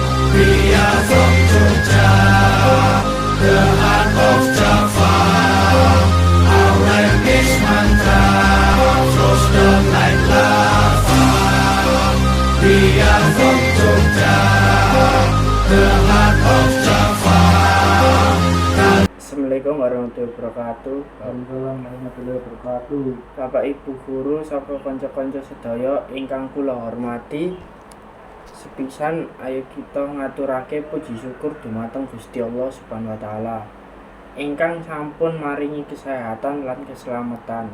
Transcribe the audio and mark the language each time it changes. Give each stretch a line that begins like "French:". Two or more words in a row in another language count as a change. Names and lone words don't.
English: We are from Jogja, the heart of Java. Our rap is mantra, flows down like lava. We are from Jogja, the heart of Java.
Arabic: السلام عليكم ورحمة الله وبركاته. وعليكم السلام ورحمة الله وبركاته.
Javanese: Bapak Ibu guru saka kanca-kanca sedaya ingkang kula hormati. Sepisan ayo kita ngaturake puji syukur dumateng Gusti Allah
Arabic: سبحانه وتعالى
Javanese: ingkang sampun maringi kesehatan lan keselamatan.